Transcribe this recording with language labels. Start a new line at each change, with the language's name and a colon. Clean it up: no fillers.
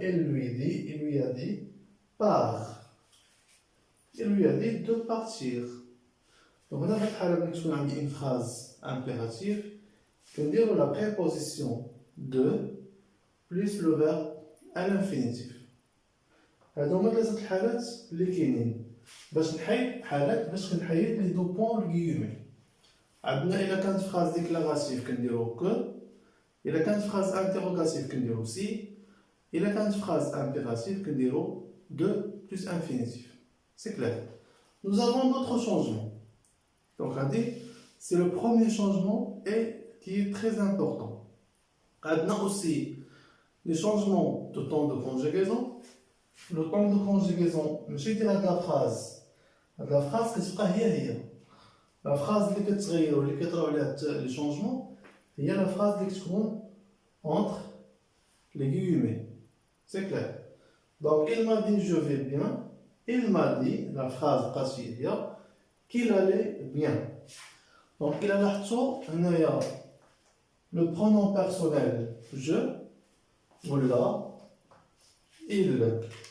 French: Il lui a dit, pars. Il lui a dit de partir. Donc, on a une phrase impérative, qu'on dit la préposition de plus le verbe à l'infinitif.
Arabic: هادو هما ثلاثة الحالات اللي كاينين باش نحيد حالات باش كنحيد لي دو بوين والغيومي. عندنا إلا كانت
French: phrase déclarative
Arabic: كنديرو
French: que.
Arabic: إلا كانت
French: phrase interrogative
Arabic: كنديرو
French: si. إلا كانت phrase impérative كنديرو de plus infinitif. C'est clair. Nous avons d'autres changements. Donc c'est le premier changement et qui est très important.
Arabic: عندنا
French: aussi les changements de temps de conjugaison. Le temps de conjugaison
Arabic: ماشي ديال هاد لا
French: phrase.
Arabic: هاد لا phrase كتبقى هي.
French: La phrase
Arabic: اللي كتغير واللي كيطراو عليها لي شونجمون هي لا
French: phrase
Arabic: اللي كتكون
French: entre les guillemets. C'est clair. Donc il m'a dit je vais bien. Il m'a dit la phrase
Arabic: قاسية
French: qu'il allait bien. Donc il a laحظتو هنايا le pronom personnel je
Arabic: ولا
French: il.